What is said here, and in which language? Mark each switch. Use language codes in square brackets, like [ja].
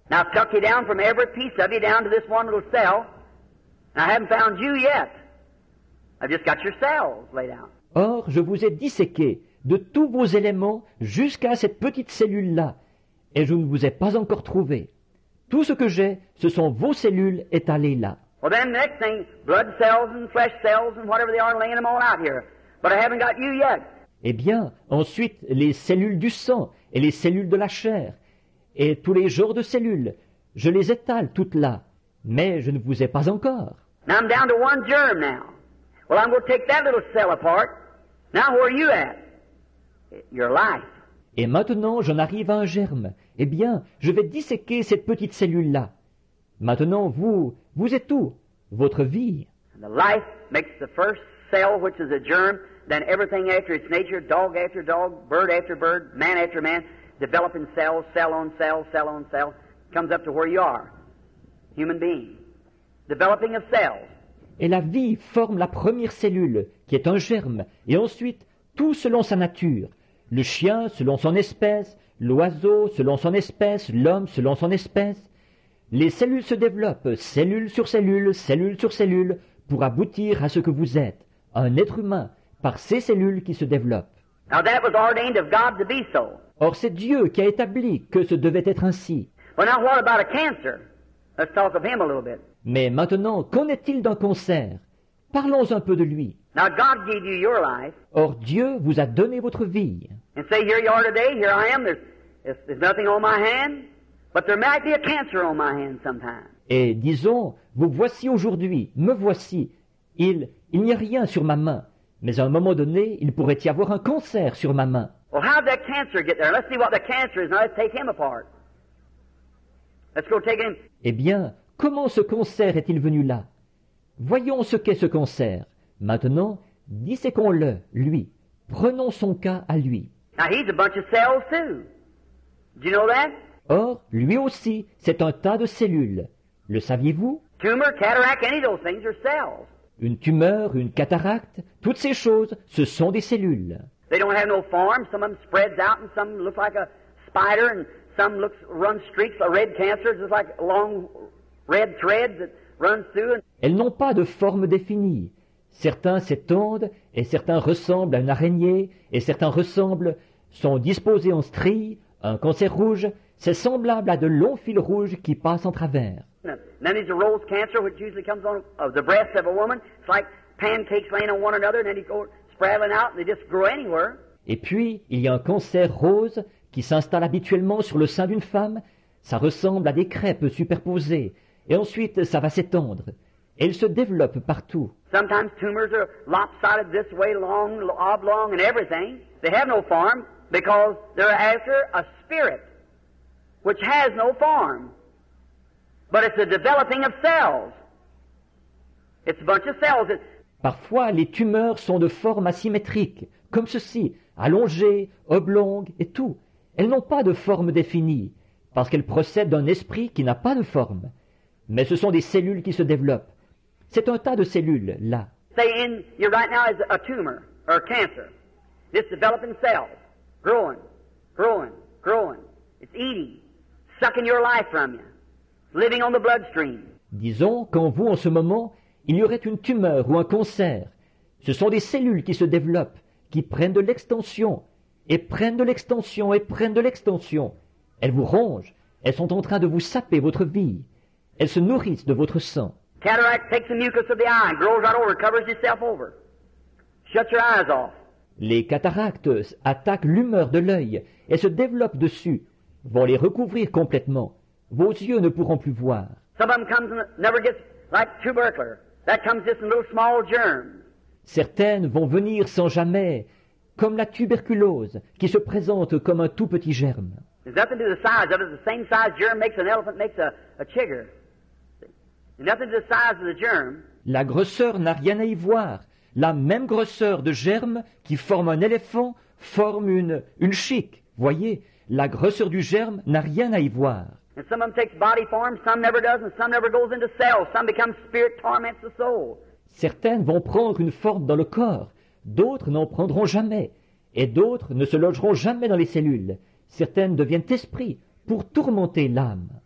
[en] Now, I've tucked you down from every piece of you down to this one little cell. I haven't found you yet. I've just got your cells laid out. [fr] Or, je vous ai disséqué de tous vos éléments jusqu'à cette petite cellule-là, et je ne vous ai pas encore trouvé. Tout ce que j'ai, ce sont vos cellules étalées là. [en] Well, then the next thing, blood cells and flesh cells and whatever they are, laying them all out here. But I haven't got you yet. [fr] Eh bien, ensuite, les cellules du sang et les cellules de la chair, et tous les genres de cellules, je les étale toutes là, mais je ne vous ai pas encore. [en] Now I'm down to one germ now. Well, I'm going to take that little cell apart. Now where are you at? Your life. [fr] Et maintenant, j'en arrive à un germe. Eh bien, je vais disséquer cette petite cellule-là. Maintenant, vous êtes où? Votre vie. [en] The life makes the first cell, which is a germ, then everything after its nature, dog after dog, bird after bird, man after man, developing cells, cell on cell, cell on cell, comes up to where you are, human being. Developing of cells. [fr] Et la vie forme la première cellule, qui est un germe, et ensuite, tout selon sa nature. Le chien selon son espèce, l'oiseau selon son espèce, l'homme selon son espèce. Les cellules se développent, cellule sur cellule, cellule sur cellule, pour aboutir à ce que vous êtes, un être humain, par ces cellules qui se développent. [en] Now that was ordained of God to be so. [fr] Or c'est Dieu qui a établi que ce devait être ainsi. [en] Well, now what about a cancer? Let's talk of him a little bit. [fr] Mais maintenant, qu'en est-il d'un cancer? Parlons un peu de lui. [en] Now God gave you your life. [fr] Or Dieu vous a donné votre vie. [en] And say, here you are today, here I am, there's nothing on my hand, but there might be a cancer on my hand sometime. [fr] Et disons, vous voici aujourd'hui, me voici. Il n'y a rien sur ma main, mais à un moment donné, il pourrait y avoir un cancer sur ma main. [en] Well, how did that cancer get there? Let's see what the cancer is. Now let's take him apart. Let's go take him. [fr] Eh bien, comment ce cancer est-il venu là? Voyons ce qu'est ce cancer. Maintenant, disséquons-le, lui. Prenons son cas à lui. [en] Now he's a bunch of cells too. Do you know that? [fr] Or, lui aussi, c'est un tas de cellules. Le saviez-vous? [en] Tumor, cataract, any of those things are cells. [fr] Une tumeur, une cataracte, toutes ces choses, ce sont des cellules. [en] They don't have no form. Some of them spreads out and some look like a spider and some run streaks. A red cancer is just like a long red thread that runs through. [fr] Elles n'ont pas de forme définie. Certains s'étendent et certains ressemblent à une araignée et certains sont disposés en stries. Un cancer rouge, c'est semblable à de longs fils rouges qui passent en travers. [en] And then there's a rose cancer, which usually comes on the breast of a woman. It's like pancakes laying on one another, and then they go spraddling out, and they just grow anywhere. [fr] Et puis, il y a un cancer rose qui s'installe habituellement sur le sein d'une femme. Ça ressemble à des crêpes superposées. Et ensuite, ça va s'étendre. Et il se développe partout. [en] Sometimes tumors are lopsided this way, long, oblong, and everything. They have no form because they're after a spirit, which has no form. But it's a developing of cells. It's a bunch of cells. [fr] Parfois, les tumeurs sont de forme asymétrique, comme ceci, allongées, oblongues et tout. Elles n'ont pas de forme définie, parce qu'elles procèdent d'un esprit qui n'a pas de forme. Mais ce sont des cellules qui se développent. C'est un tas de cellules, là. [en] Say in you right now is a tumor or a cancer. It's developing cells, growing, growing, growing. It's eating, sucking your life from you, living on the bloodstream. [fr] Disons qu'en vous, en ce moment, il y aurait une tumeur ou un cancer. Ce sont des cellules qui se développent, qui prennent de l'extension, et prennent de l'extension, et prennent de l'extension. Elles vous rongent, elles sont en train de vous saper votre vie. Elles se nourrissent de votre sang. [en] Cataract takes the mucus of the eye and grows right over, covers itself over. Shuts your eyes off. [fr] Les cataractes attaquent l'humeur de l'œil et se développent dessus, vont les recouvrir complètement. Vos yeux ne pourront plus voir. [en] Some of them comes and never gets like tubercular. That comes just in little small germs. [fr] Certaines vont venir sans jamais, comme la tuberculose, qui se présente comme un tout petit germe. [en] There's nothing to the size of it. The same size germ makes an elephant, makes a chigger. There's nothing to the size of the germ. [fr] La grosseur n'a rien à y voir. La même grosseur de germe qui forme un éléphant forme une chique. Voyez, la grosseur du germe n'a rien à y voir. [en] And some of them takes body form, some never does, and some never goes into cells. Some becomes spirit, torments the soul. [fr] Certaines vont prendre une forme dans le corps, d'autres n'en prendront jamais, et d'autres ne se logeront jamais dans les cellules. Certaines deviennent esprits pour tourmenter l'âme.